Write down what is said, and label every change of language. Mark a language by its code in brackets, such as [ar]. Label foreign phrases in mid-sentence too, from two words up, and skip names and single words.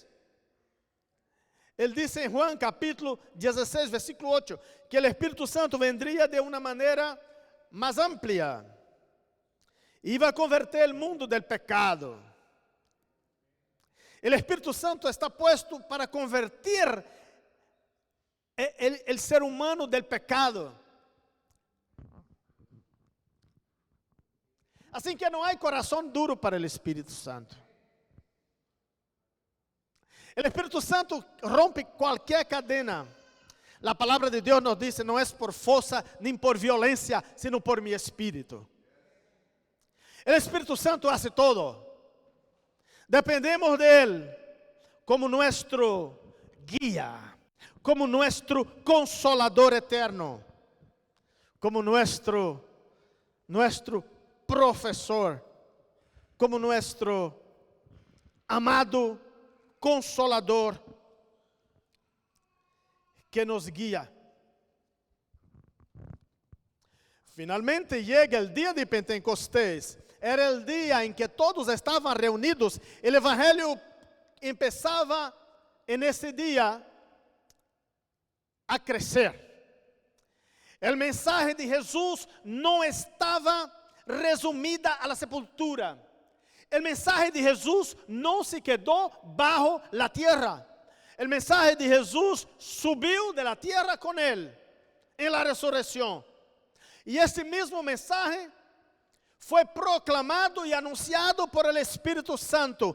[pt] Ele disse em Juan capítulo 16, versículo 8, que o Espírito Santo vendria de uma maneira mais ampla. [es] Iba a converter o mundo del pecado. O Espírito Santo está puesto para convertir o ser humano del pecado. [pt] Assim que não há coração duro para o Espírito Santo. O Espírito Santo rompe qualquer cadena. A palavra de Deus nos diz, não é por força nem por violência, [es] sino por mi espírito. O Espírito Santo hace todo. Dependemos de Él como nuestro guía, como nuestro consolador eterno, como nuestro professor, como nuestro amado consolador que nos guia. [pt] Finalmente chega o dia de Pentecostés. Era o dia em que todos estavam reunidos. O evangelho começava nesse dia a crescer. O mensaje de Jesus não estava resumida [es] a la sepultura. El mensaje de Jesús no se quedó bajo la tierra. El mensaje de Jesús subió de la tierra con él en la resurrección. Y este mismo mensaje fue proclamado y anunciado por el Espíritu Santo.